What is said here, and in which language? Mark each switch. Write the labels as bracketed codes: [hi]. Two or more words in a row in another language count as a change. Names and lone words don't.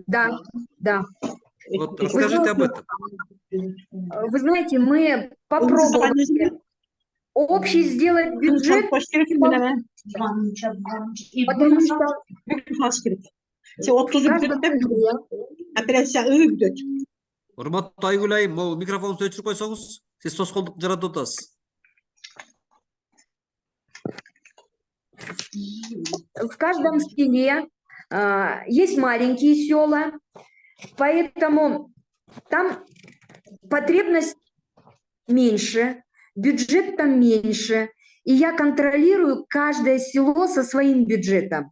[ru] Да, да. Вот расскажите об этом. Вы знаете, мы попробовали общий сделать бюджет, потому что в каждом селе [ky] Урматтуу Айгүл айым, могу микрофонду өчүрүп койсоңуз, сиз тоскоолдук жаратып атасыз. [ru] в каждом селе есть маленькие села, поэтому там потребность меньше, бюджет там меньше, и я контролирую каждое село со своим бюджетом.